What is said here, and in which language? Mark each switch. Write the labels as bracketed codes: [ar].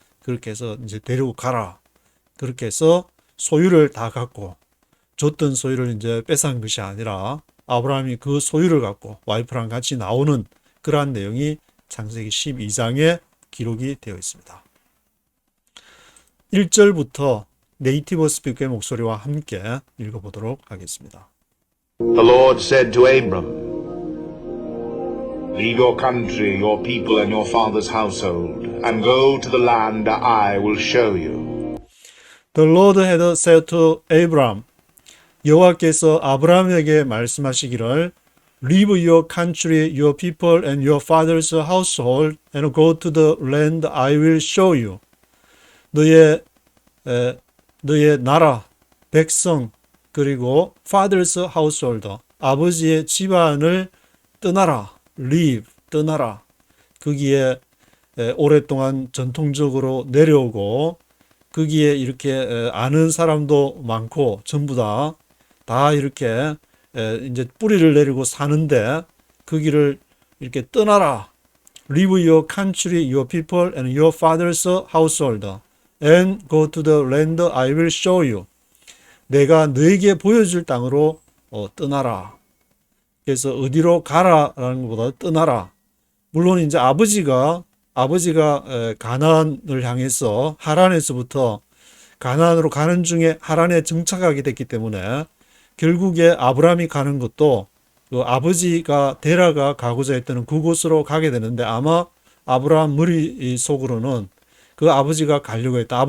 [ko] 그렇게 해서 이제 데리고 가라. 그렇게 해서 소유를 다 갖고 줬던 소유를 이제 뺏은 것이 아니라 아브라함이 그 소유를 갖고 와이프랑 같이 나오는 그러한 내용이 창세기 12장에 기록이 되어 있습니다. 1절부터 네이티브 스피커의 목소리와 함께 읽어보도록 하겠습니다. [en] The Lord said to Abram, Leave your country, your people, and your father's household, and go to the land I will show you. The Lord had said to Abraham, [ko] 여호와께서 아브라함에게 말씀하시기를 [en] Leave your country, your people, and your father's household, and go to the land I will show you. [ko] 너의 나라, 백성, 그리고 [en] father's household, [ko] 아버지의 집안을 떠나라. [en] leave, [ko] 떠나라. 거기에 오랫동안 전통적으로 내려오고 거기에 이렇게 아는 사람도 많고 전부 다 이렇게 이제 뿌리를 내리고 사는데 거기를 이렇게 떠나라. [en] Leave your country, your people, and your father's household, and go to the land I will show you. [ko] 내가 너에게 보여줄 땅으로 떠나라. 그래서 어디로 가라라는 것보다 떠나라. 물론 이제 아버지가 가나안을 향해서 하란에서부터 가나안으로 가는 중에 하란에 정착하게 됐기 때문에 결국에 아브라함이 가는 것도 그 아버지가 데라가 가고자 했던 그곳으로 가게 되는데 아마 아브라함 머릿속으로는 그 아버지가 가려고 했다.